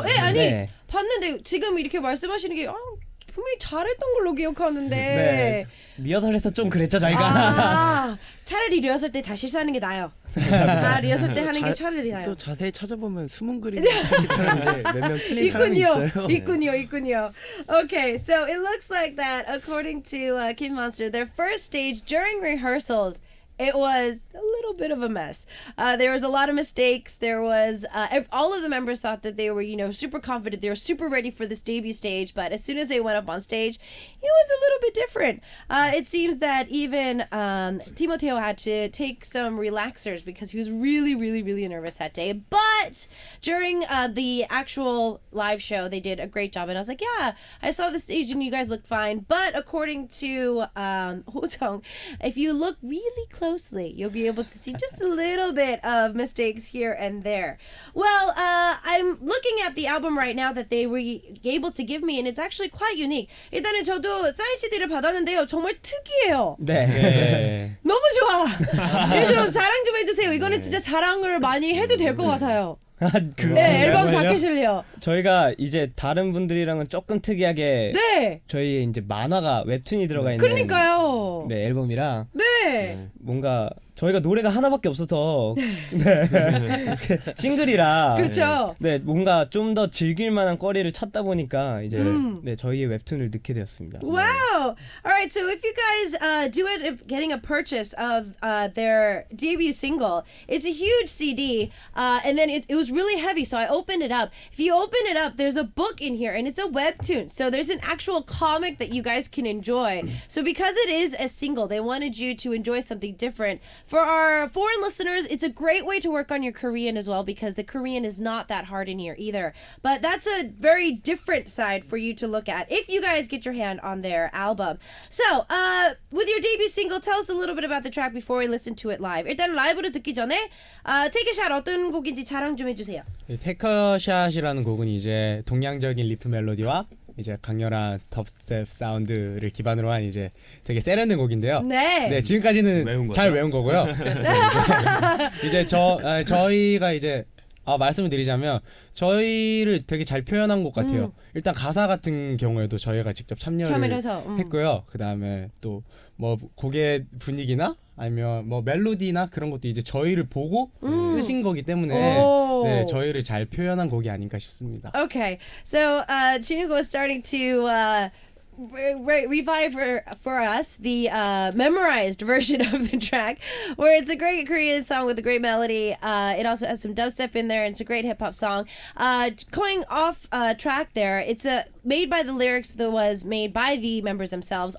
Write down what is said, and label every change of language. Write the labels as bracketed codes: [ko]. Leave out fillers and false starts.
[ko] 아니 봤는데 지금 이렇게 말씀하시는 게 분명히 잘했던 걸로 기억하는데 네. 리허설에서 좀 그랬죠 저희가. 차라리 리허설 때 다 실수하는 게 나아요. 다 리허설 때 하는 게 차라리 나아요. 또 자세히 찾아보면 숨은 그림이 찾기처럼인데 몇 명 틀린 사람이 있어요. 있군요. [en] Okay, so it looks like that according to Kid Monster, their first stage during rehearsals, it was a little bit of a mess. There was a lot of mistakes. There was all of the members thought that they were, super confident. They were super ready for this debut stage. But as soon as they went up on stage, it was a little bit different. It seems that even Timoteo had to take some relaxers because he was really, really, really nervous that day. But during the actual live show, they did a great job. And I was like, yeah, I saw the stage and you guys looked fine. But according to HOTSHOT, if you look really closely, you'll be able to see just a little bit of mistakes here and there. Well, I'm looking at the album right now that they were able to give me, and it's actually quite unique. [ko] 일단은 저도 사인 CD를 받았는데요. 정말 특이해요. 네. 너무 좋아. 이거 좀 자랑 좀 해주세요. 이거는 진짜 자랑을 많이 해도 될 것 같아요. 네, 앨범 자켓을요. 저희가 이제 다른 분들이랑은 조금 특이하게 저희 이제 만화가 웹툰이 들어가 있는 그러니까요. 네, 앨범이랑 뭔가 저희가 노래가 하나밖에 없어서 싱글이라 그렇죠. 네, 뭔가 좀 더 즐길 만한 거리를 찾다 보니까 이제 네, 저희의 웹툰을 넣게 되었습니다. [en] Wow. All right, so if you guys do end up getting a purchase of their debut single, it's a huge CD, and then it was really heavy, so I opened it up. If you open it up, there's a book in here, and it's a webtoon, so there's an actual comic that you guys can enjoy. So because it is a single, they wanted you to enjoy something different. For our foreign listeners, it's a great way to work on your Korean as well, because the Korean is not that hard in here either. But that's a very different side for you to look at if you guys get your hand on their album. So, with your debut single, tell us a little bit about the track before we listen to it live. [ko] 일단 라이브를 듣기 전에 Take a Shot 어떤 곡인지 자랑 좀 해주세요. 테크샷이라는 곡은 이제 동양적인 리프 멜로디와 이제 강렬한 덥스텝 사운드를 기반으로 한 이제 되게 세련된 곡인데요. 네, 지금까지는 잘 외운 거고요. 이제 저희가 이제 말씀을 드리자면 저희를 되게 잘 표현한 것 같아요. 일단 가사 같은 경우에도 저희가 직접 참여를 했고요. 그 다음에 또 뭐 곡의 분위기나 아니면 뭐 멜로디나 그런 것도 이제 저희를 보고 쓰신 거기 때문에 네, 저희를 잘 표현한 곡이 아닌가 싶습니다. [en] Okay, so Chinugo was starting to revive for us the memorized version of the track, where it's a great Korean song with a great melody. It also has some dubstep in there, and it's a great hip hop song. Going off track there, it's made by the lyrics that was made by the members themselves.